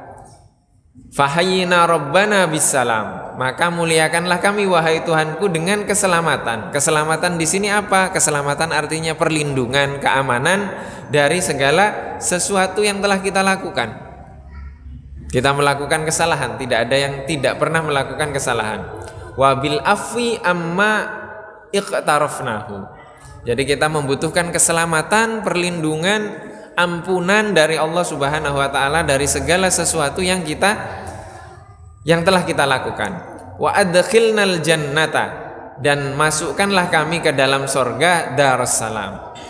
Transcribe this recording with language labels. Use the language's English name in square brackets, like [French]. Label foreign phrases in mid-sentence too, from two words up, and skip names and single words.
[Arabic] فحيّنا ربنا بالسلام. [Indonesian] Maka muliakanlah kami wahai Tuhanku dengan keselamatan. Keselamatan di sini apa? Keselamatan artinya perlindungan, keamanan dari segala sesuatu yang telah kita lakukan. Kita melakukan kesalahan, tidak ada yang tidak pernah melakukan kesalahan. [Arabic] وبالعفو عما اقترفناه. [Indonesian] Jadi kita membutuhkan keselamatan, perlindungan, ampunan dari Allah [Arabic] سبحانه وتعالى [Indonesian] dari segala sesuatu yang telah kita lakukan. [Arabic] وأدخلنا الجنة, [Indonesian] dan masukkanlah kami ke dalam sorga Darussalam.